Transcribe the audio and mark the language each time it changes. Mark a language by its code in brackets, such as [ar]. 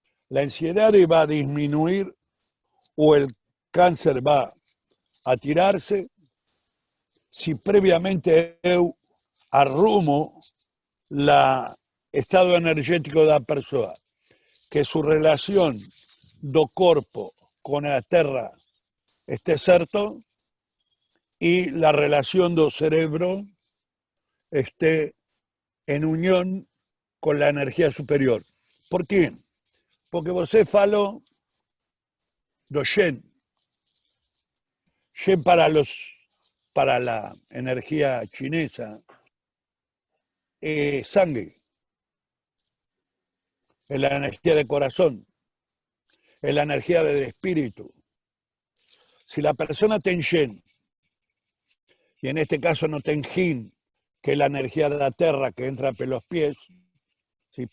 [es] La ansiedad va a disminuir o el cáncer va a tirarse si previamente [pt] eu arrumo [es] la estado energético da persona, que su relación [pt] do corpo [es] con la tierra esté [pt] certo [es] y la relación [pt] do cerebro [es] esté en unión con la energía superior. ¿Por qué? [pt] Porque você falou do Shen. [es] Shen para la energía chinesa es sangre, es la energía del corazón, es la energía del espíritu. Si la persona tiene Shen, y en este caso no tiene Jin, que es la energía de la tierra que entra por los pies, ¿sí?